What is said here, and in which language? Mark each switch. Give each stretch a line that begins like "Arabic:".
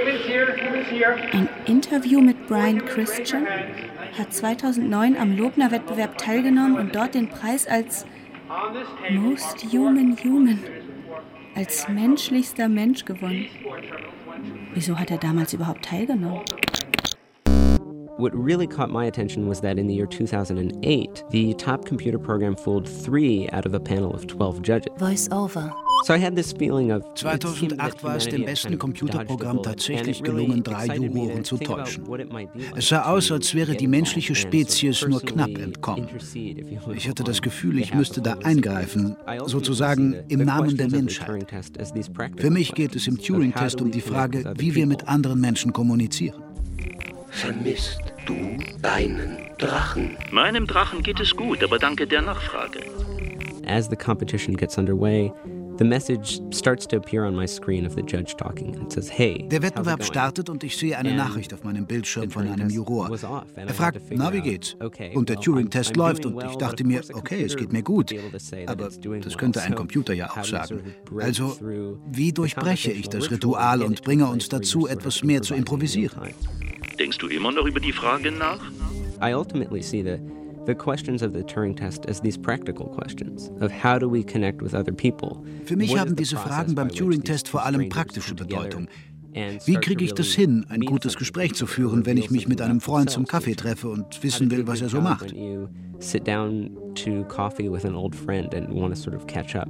English: Humans here, humans here.
German: Ein Interview mit Brian Christian hat 2009 am Lobner-Wettbewerb teilgenommen und dort den Preis als Most Human Human, als menschlichster Mensch gewonnen. Wieso hat er damals überhaupt teilgenommen?
English: What really caught my attention was that in the year 2008, the top computer program fooled 3 out of a panel of 12 judges. Voice over. So I had this feeling of
German: 2008 war es dem besten Computerprogramm tatsächlich gelungen, 3 Juroren zu täuschen. Es sah aus, als wäre die menschliche Spezies nur knapp entkommen. Ich hatte das Gefühl, ich müsste da eingreifen, sozusagen im Namen der Menschheit. Für mich geht es im Turing-Test um die Frage, wie wir mit anderen Menschen kommunizieren. Vermisst du deinen Drachen? Meinem Drachen geht es gut, aber danke der Nachfrage.
English: As the competition gets underway, the message starts to appear on my screen of the judge talking and says, "Hey."
German: Der Wettbewerb startet und ich sehe eine Nachricht auf meinem Bildschirm von einem Juror. Er fragt, na, wie geht's? Und der Turing-Test läuft und ich dachte mir, okay, es geht mir gut. Aber das könnte ein Computer ja auch sagen. Also, wie durchbreche ich das Ritual und bringe uns dazu, etwas mehr zu improvisieren? Denkst du immer noch über die Frage nach?
English: I ultimately see that the questions of the Turing test as these practical questions of how do we connect with other people.
German: Für mich haben diese Fragen beim Turing test vor allem praktische Bedeutung. Wie kriege ich das hin, ein gutes Gespräch zu führen, wenn ich mich mit einem Freund zum Kaffee treffe und wissen will, was er so macht?
English: Sit down to coffee with an old friend and want to sort of catch up.